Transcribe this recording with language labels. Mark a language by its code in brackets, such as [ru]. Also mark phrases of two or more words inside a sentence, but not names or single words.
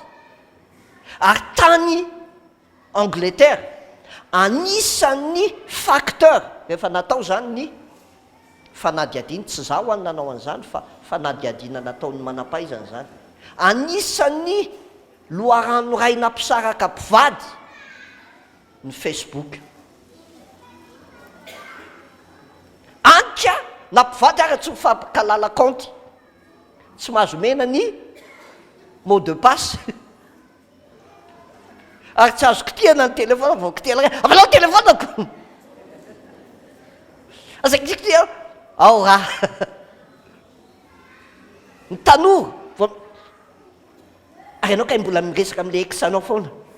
[mg] Ary tany Angleterre anisan'ny facteur rehefa natao zany ny fanadiadina, tsy za ho any nanao an'izany fa fanadiadiana nataony manam-pahaizana zany. Anisan'ny loharano ray nampisaraka mpivady ny Facebook. Anka na mpivady ary tsy mifampikalala compte, tsy mahazo mena ny [fr] mot de passe. [mg] Ary tsy azo kitihana ny telefona vao kitihana ray avalao telefonako. Aza kitihana ao raha. Ny tanora ary ianao kay mbola miresaka amin'ilay ex-anao foana.